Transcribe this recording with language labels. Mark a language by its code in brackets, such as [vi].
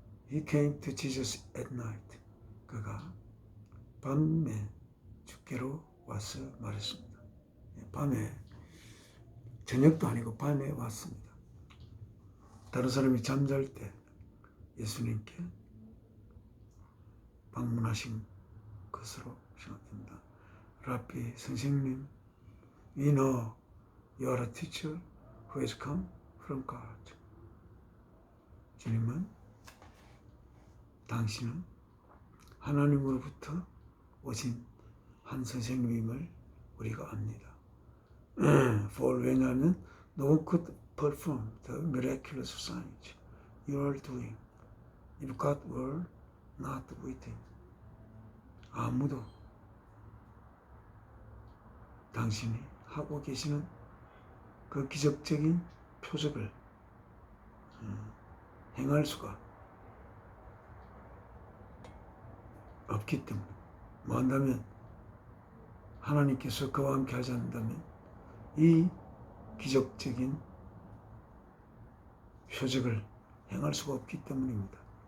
[en] He came to Jesus at night. [ko] 그가 밤에 주께로 와서 말했습니다. 밤에, 저녁도 아니고 밤에 왔습니다. 다른 사람이 잠잘 때 예수님께 방문하신 것으로 생각됩니다. 라비, 선생님, [en] we know you are a teacher who has come from God. [ko] 주님은 당신은 하나님으로부터 오신 한 선생님임을 우리가 압니다. [en] For [ko] 왜냐하면 [en] no one could perform the miraculous signs you are doing if God were not with him. [ko] 아무도 당신이 하고 계시는 그 기적적인 표적을 행할 수가 없기 때문에, 뭐 한다면 하나님께서 그와 함께 하지 않는다면 이 기적적인 표적을 행할 수가 없기 때문입니다.